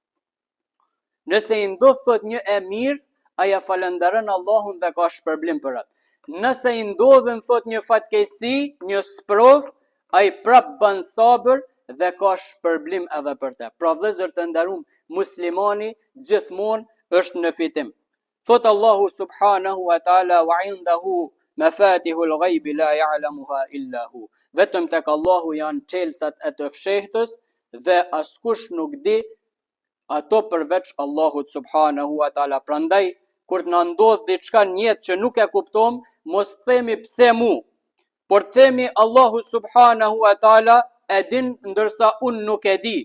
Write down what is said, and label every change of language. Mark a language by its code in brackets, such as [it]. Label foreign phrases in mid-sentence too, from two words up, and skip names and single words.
[sq] Nëse i ndodh thot një e mirë, aja falenderën Allahun dhe ka shpërblim për atë. Nëse i ndodhen thot një fatkeqësi, një sprov, ai prap bën sabër dhe ka shpërblim edhe për te. Pra vëllezër të nderuam, muslimani gjithmonë është në fitim. Thot Allahu [ar] سبحانه وتعالى, "وعنده مفاتح الغيب لا يعلمها إلا هو". [sq] Vetëm tek Allahu janë çelësat e të fshehtës dhe askush nuk di ato përveç Allahut [ar] سبحانه وتعالى. [sq] Prandaj kur na ndodh diçka në jetë që nuk e kuptojmë, mos themi pse mu, por themi Allahu [ar] سبحانه وتعالى [sq] e din ndërsa unë nuk e di.